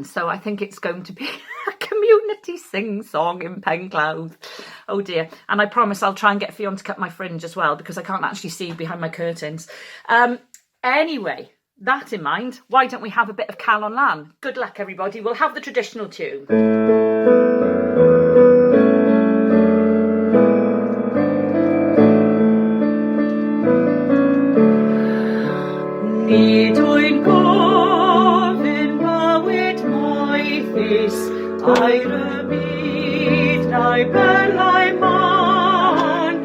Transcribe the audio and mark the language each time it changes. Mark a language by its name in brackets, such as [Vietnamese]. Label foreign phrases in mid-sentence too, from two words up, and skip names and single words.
[English] So I think it's going to be a community sing-song in Pencloud. Oh dear. And I promise I'll try and get Fionn to cut my fringe as well, because I can't actually see behind my curtains. Anyway, that in mind, why don't we have a bit of Calon Lan? Good luck, everybody. We'll have the traditional tune. [Welsh] Nid wy'n gofyn bywyd moethus, a'r y byd na'i belau man.